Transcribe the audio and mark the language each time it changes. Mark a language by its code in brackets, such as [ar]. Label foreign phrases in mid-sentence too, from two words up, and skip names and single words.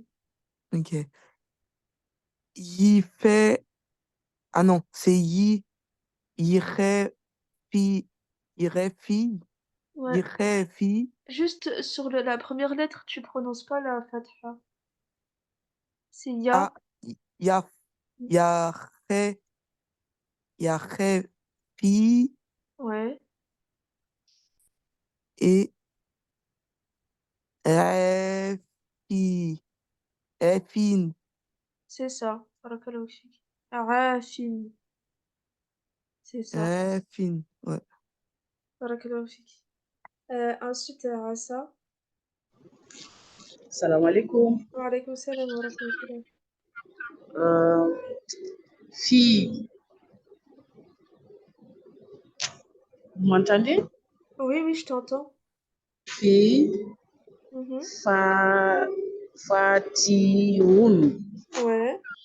[fr] Ok. Y fait, ah non, c'est y, irait, fi, irait, fi, Ouais, irait, fi, juste sur la première lettre, tu prononces pas la fatha. C'est a, ya. ya, ya, fi, Ouais, et fi, fin, c'est ça. [ar] بارك الله فيك. [fr] Arafin, c'est ça. fin, ouais. [ar] بارك الله فيك. [fr] Ensuite, Asa. [ar] سلام عليكم. و عليكم سلام و رحمة الله. [fr] Euh, Fille, vous m'entendez? Oui, oui, je t'entends. Fille, Mhm. fa, fatioun, Ouais,